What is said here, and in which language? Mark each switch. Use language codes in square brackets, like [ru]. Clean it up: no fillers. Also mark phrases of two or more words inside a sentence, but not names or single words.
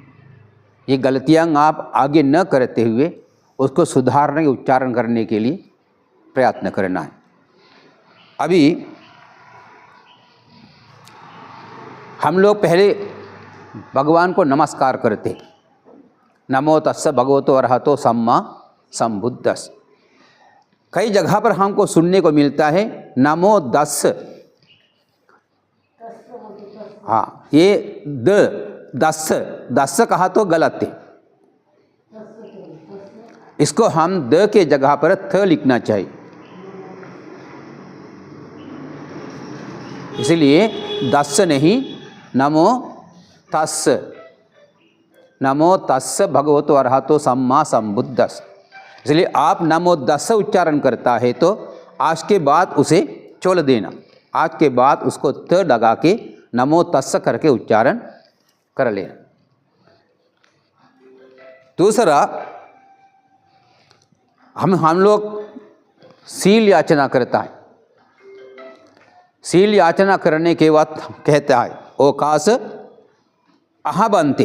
[hi] ये गलतियाँ आप आगे न करते हुए उसको सुधारने, उच्चारण करने के लिए प्रयत्न करना है। अभी हम लोग पहले भगवान को नमस्कार करते, [pi] नमो तस्स भगवतो अरहतो सम्मा संबुद्धस्स। [hi] कई जगह पर हमको सुनने को मिलता है [pi] नमो दस्स। [hi] हाँ, ये दस्स कहा तो गलत है। इसको हम द के जगह पर थ लिखना चाहिए। इसलिए दस्स नहीं, [pi] नमो तस्स। नमो तस्स भगवतो अरहतो सम्मा संबुद्धस्स। [hi] इसलिए आप [pi] नमो दस्स [hi] उच्चारण करता है तो आज के बाद उसे छोड़ देना। आज के बाद उसको त लगा के [pi] नमो तस्स [hi] करके उच्चारण कर लेना। दूसरा, हम लोग शील याचना करता है। शील याचना करने के बाद कहता है [pi] ओकास अह बनते।